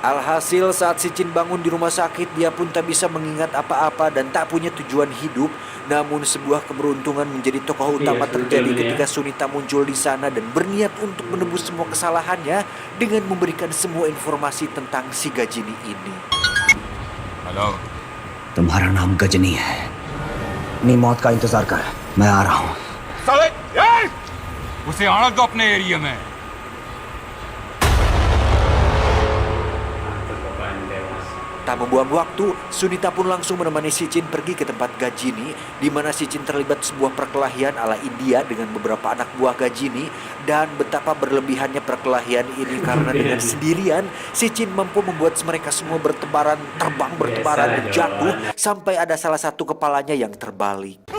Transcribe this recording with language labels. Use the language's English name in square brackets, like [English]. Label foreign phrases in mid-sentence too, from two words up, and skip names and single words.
[Indonesian] Alhasil saat si Jin bangun di rumah sakit, dia pun tak bisa mengingat apa-apa dan tak punya tujuan hidup. Namun sebuah keberuntungan menjadi tokoh utama terjadi ketika Sunita muncul di sana dan berniat untuk menebus semua kesalahannya dengan memberikan semua informasi tentang si Gajini ini. [Hindi] हेलो तुम्हारा नाम गजनी है। अपनी मौत का इंतजार कर, मैं आ रहा हूँ। साले उसे आना दो अपने एरिया में। [Indonesian] Tak membuang waktu, Sunita pun langsung menemani si Jin pergi ke tempat Gajini, di mana si Jin terlibat sebuah perkelahian ala India dengan beberapa anak buah Gajini, dan betapa berlebihannya perkelahian ini karena dengan sendirian si Jin mampu membuat mereka semua bertebaran, terbang bertebaran dan jatuh sampai ada salah satu kepalanya yang terbalik.